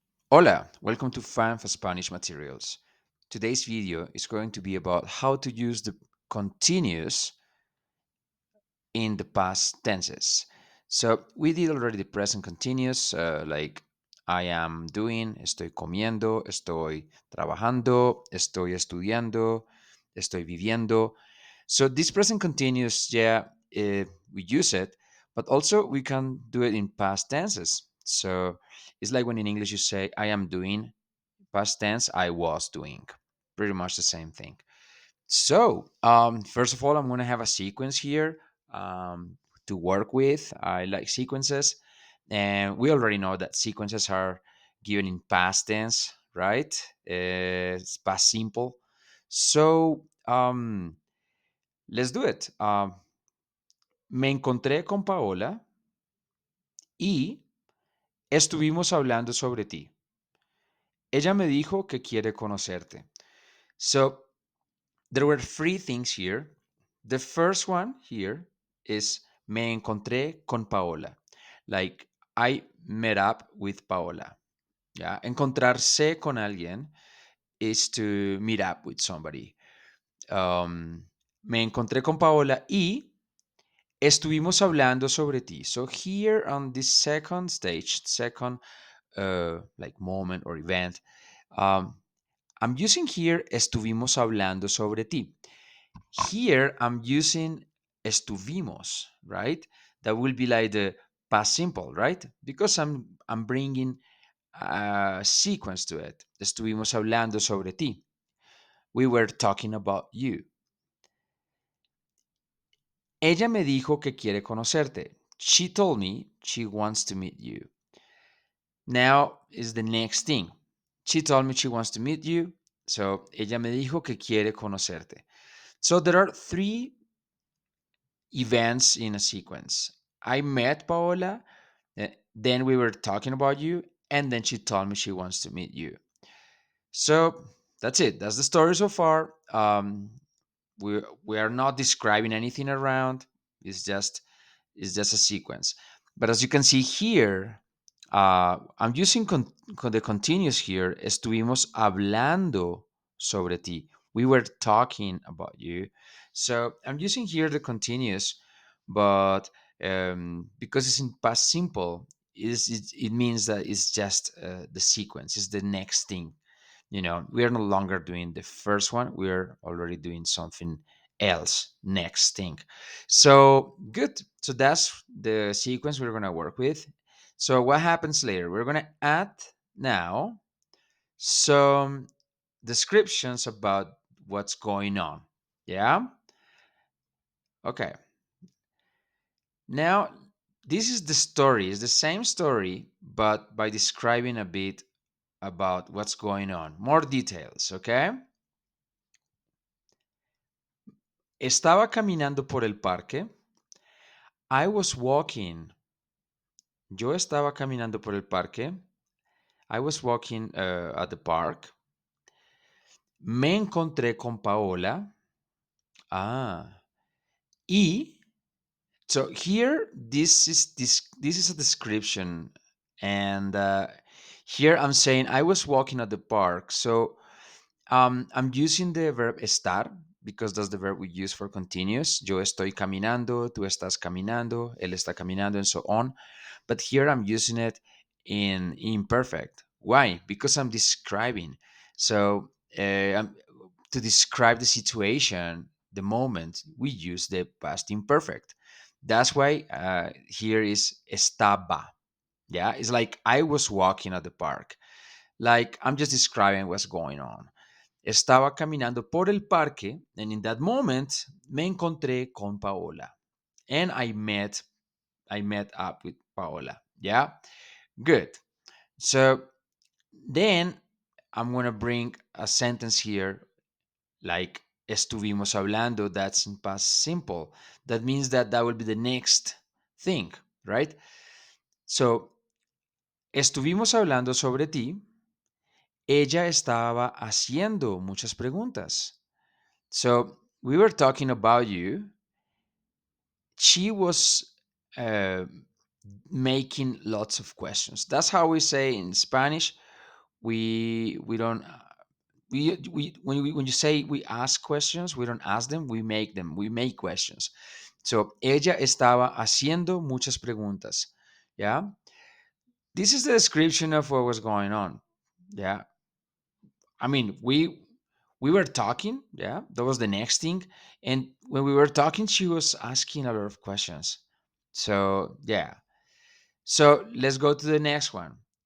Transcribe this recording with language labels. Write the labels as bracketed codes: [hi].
[en] Hola, welcome to Fan for Spanish Materials. Today's video is going to be about how to use the continuous in the past tenses. So we did already the present continuous, like I am doing, [es] estoy comiendo, estoy trabajando, estoy estudiando, estoy viviendo. [en] So this present continuous, yeah, we use it, but also we can do it in past tenses. So it's like when in English you say I am doing, past tense, I was doing. Pretty much the same thing. So, first of all, I'm going to have a sequence here to work with. I like sequences. And we already know that sequences are given in past tense, right? It's past simple. So, let's do it. [es] Me encontré con Paola y estuvimos hablando sobre ti. Ella me dijo que quiere conocerte. [en] So, there were three things here. The first one here is [es] me encontré con Paola. [en] Like I met up with Paola. Yeah. [es] Encontrarse con alguien [en] is to meet up with somebody. [es] Me encontré con Paola y estuvimos hablando sobre ti. [en] So here on this second stage, second like moment or event, um, I'm using here [es] estuvimos hablando sobre ti. [en] Here I'm using estuvimos, right? That will be like the past simple, right? Because I'm bringing a sequence to it. [es] Estuvimos hablando sobre ti. [en] We were talking about you. [es] Ella me dijo que quiere conocerte. [en] She told me she wants to meet you. Now is the next thing. She told me she wants to meet you. [es] So ella me dijo que quiere conocerte. [en] So there are three events in a sequence. I met Paola, then we were talking about you, and then she told me she wants to meet you. So that's it. That's the story so far. We are not describing anything around. It's just it's just a sequence. But as you can see here, I'm using the continuous here. [es] Estuvimos hablando sobre ti. [en] We were talking about you. So I'm using here the continuous, but because it's in past simple, it means that it's just the sequence. It's the next thing. We are no longer doing the first one. We're already doing something else, next thing. So good. So that's the sequence we're going to work with. So what happens later? We're going to add now some descriptions about what's going on. Yeah. Okay. Now, this is the story. It's the same story, but by describing a bit about what's going on. More details, okay? [es] Estaba caminando por el parque. [en] I was walking. [es] Yo estaba caminando por el parque. [en] I was walking at the park. [es] Me encontré con Paola. [en] Ah. Y so here this is a description, and here I'm saying I was walking at the park. So I'm using the verb estar because that's the verb we use for continuous. [es] Yo estoy caminando, tú estás caminando, él está caminando, [en] and so on. But here I'm using it in imperfect. Why? Because I'm describing. So to describe the situation, the moment, we use the past imperfect. That's why here is estaba. Yeah, it's like I was walking at the park. Like I'm just describing what's going on. [es] Estaba caminando por el parque, [en] and in that moment [es] me encontré con Paola, [en] and I met up with Paola. Yeah, good. So then I'm gonna bring a sentence here like [es] estuvimos hablando. [en] That's in past simple. That means that will be the next thing, right? [es] So estuvimos hablando sobre ti. Ella estaba haciendo muchas preguntas. [en] So we were talking about you. She was uh, making lots of questions. That's how we say in Spanish. We don't we when you say we ask questions, we don't ask them, we make them. We make questions. [es] So ella estaba haciendo muchas preguntas. [en] Yeah. This is the description of what was going on. Yeah. I mean, we were talking. Yeah. That was the next thing. And when we were talking, she was asking a lot of questions. So yeah. So let's go to the next one.